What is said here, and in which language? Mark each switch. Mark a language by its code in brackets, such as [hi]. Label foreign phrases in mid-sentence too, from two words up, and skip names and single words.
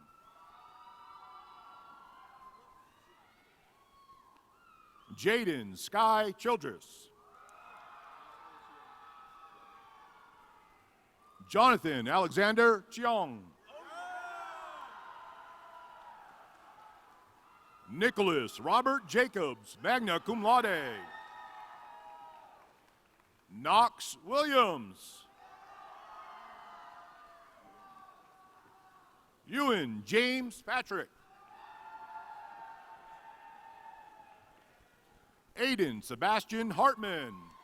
[en] Jaden Sky Childress. Jonathan Alexander Cheong. Nicholas Robert Jacobs, [la] magna cum laude. [en] Knox Williams. Ewan James Patrick. Aiden Sebastian Hartman.